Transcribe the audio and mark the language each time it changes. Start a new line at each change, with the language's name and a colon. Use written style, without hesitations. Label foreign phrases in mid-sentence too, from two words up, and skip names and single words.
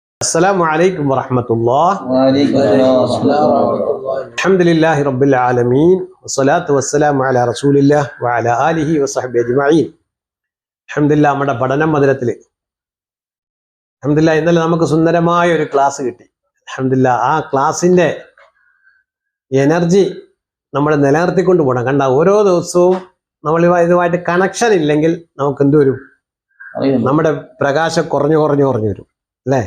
Arabic: السلام عليكم ورحمة الله. وعليكم السلام ورحمة الله. الحمد لله رب العالمين والصلاة والسلام على رسول الله وعلى آله وصحبه أجمعين. الحمد لله
Malayalam: നമ്മുടെ പഠന മന്ദിരത്തിൽ അൽഹംദുലില്ലാഹ് ഇന്നലെ നമുക്ക് സുന്ദരമായ ഒരു ക്ലാസ് കിട്ടി. അൽഹംദുലില്ലാഹ് ആ ക്ലാസിന്റെ എനർജി നമ്മൾ നിലനിർത്തിക്കൊണ്ട് പോകണം. കണ്ട ഓരോ ദിവസവും നമ്മൾ ഇതുമായിട്ട് കണക്ഷൻ ഇല്ലെങ്കിൽ നമുക്ക് എന്ത് വരും? നമ്മുടെ പ്രകാശം കുറഞ്ഞു വരും അല്ലേ?